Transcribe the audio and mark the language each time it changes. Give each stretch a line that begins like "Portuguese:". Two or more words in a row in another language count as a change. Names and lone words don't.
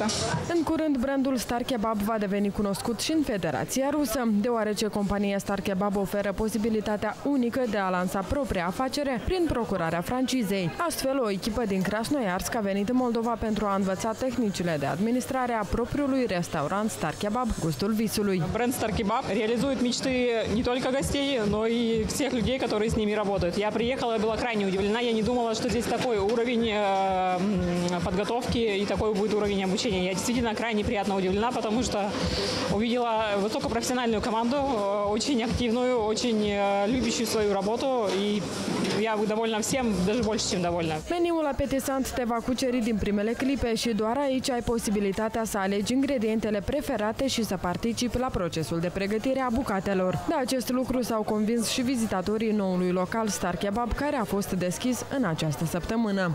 Romanian: În curând, brandul Star Kebab va deveni cunoscut și în Federația Rusă, deoarece compania Star Kebab oferă posibilitatea unică de a lansa propria afacere prin procurarea francizei. Astfel, o echipă din Krasnoiarsk a venit în Moldova pentru a învăța tehnicile de administrare a propriului restaurant Star Kebab Gustul Visului.
Russian: Бренд Star Kebab реализует мечты не только гостей, но и всех людей, которые с ними работают. Я приехала и была крайне удивлена. Я не думала, что здесь такой уровень подготовки и такой будет уровень обучения. Я действительно крайне приятно удивлена, потому что увидела высокопрофессиональную команду, очень активную, очень любящую свою работу. И я довольна всем, даже больше, чем довольна.
Romanian: Meniul apetisant te va cuceri din primele clipe și doar aici ai posibilitatea să alegi ingredientele preferate și să participi la procesul de pregătire a bucatelor. De acest lucru s-au convins și vizitatorii noului local Star Kebab, care a fost deschis în această săptămână.